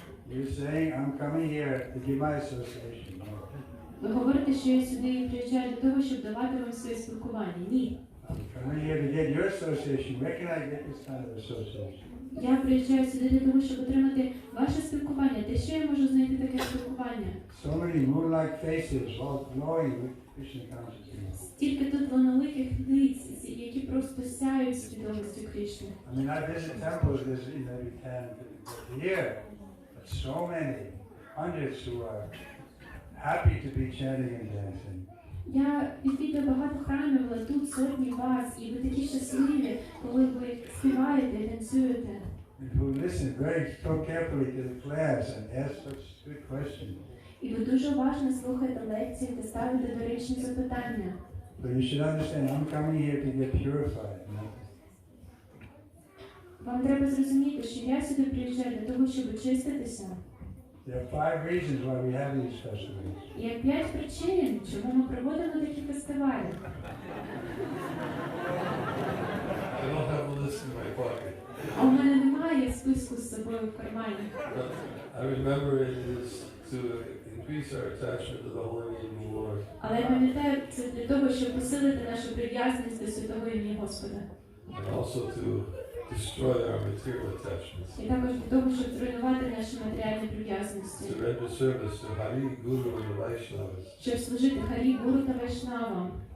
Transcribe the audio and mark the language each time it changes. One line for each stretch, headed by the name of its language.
English: You're saying I'm coming here to give my association. No.
Ukrainian: Ви говорите, що я сюди приїжджаю для того, щоб давати вам своє спілкування. Ні.
English: I'm coming here to get your association. Where can I get this kind of association?
Ukrainian: Я приїжджаю сюди для того, щоб отримати ваше спілкування. Де ще я можу знайти таке спілкування?
English: So many moon-like faces, all glowing with Krishna consciousness.
Ukrainian: Стільки тут луноликих лиць, які просто сяють свідомістю Кришни.
English: I mean, I visit temples every 10 year, but so many hundreds who are happy to be chanting and dancing.
Ukrainian: Я відвідую багато храмів, але тут сотні вас, і ви такі щасливі, коли ви співаєте і танцюєте.
English: And who listen very so carefully to the class and ask such good questions.
Ukrainian: І ви дуже уважно слухаєте лекції та ставите доречні запитання.
English: So you should understand, I'm coming here to get purified. You know?
Ukrainian: Вам треба зрозуміти, що я сюди приїжджаю для того, щоб очиститися.
English: There are 5 reasons why we have these festivals.
Ukrainian: Є 5 причин, чому ми проводимо такі фестивалі.
English: I don't have a list in my pocket,
Ukrainian: А у мене немає списку з собою в кармані.
English: but I remember it is to increase our attachment to the holy name of the Lord.
Ukrainian: Але я пам'ятаю, це для того, щоб посилити нашу прив'язаність до святого ім'я Господа.
English: And also to destroy our material attachments.
Ukrainian: І також для того, щоб зруйнувати наші матеріальні прив'язаності.
English: To render service to Hari, Guru, and the Vaishnavas.
Ukrainian: Щоб служити Харі, Гуру та Вайшнавам.